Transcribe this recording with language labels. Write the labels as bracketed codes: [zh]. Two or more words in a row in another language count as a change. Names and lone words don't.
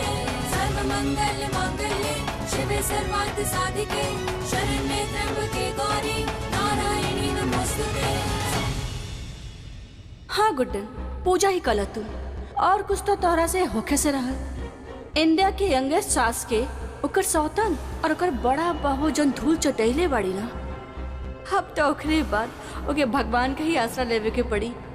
[sa] सर्वमंगल मांगल्ये शिवे सर्वार्थ साधिके शरण्ये त्र्यंबके गौरी नारायणी नमोस्तुते। [bho] हाँ गुड्डन, पूजा ही कल तू और कुछ तो तोहरा से होखे से रहा। इंडिया के यंगेस्ट सास के ओकर सौतन और ओकर बड़ा बहू जन धूल चटैले बाड़ी ना, अब तो ओकरे बाद ओके भगवान का ही आसरा लेवे के पड़ी।